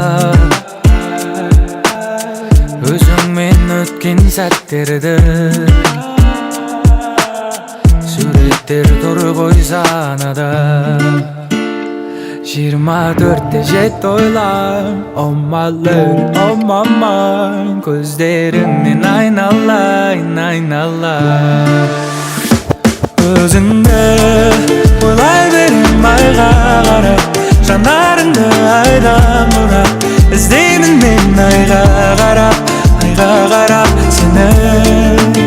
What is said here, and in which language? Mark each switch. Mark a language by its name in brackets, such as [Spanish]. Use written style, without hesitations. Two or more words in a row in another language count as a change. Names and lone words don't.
[Kazakh] өзіңмен өткен сәттерді суреттер тұр ғой санада. 24-те жет ойлам, [English] oh my love, oh my mind, [Kazakh] көздеріңнен айналайын, айналайын. Өзіңді ойлай берем айға қарап, жанарыңды айдан бұрап, іздеймін мен айға қарап, айға қарап сені.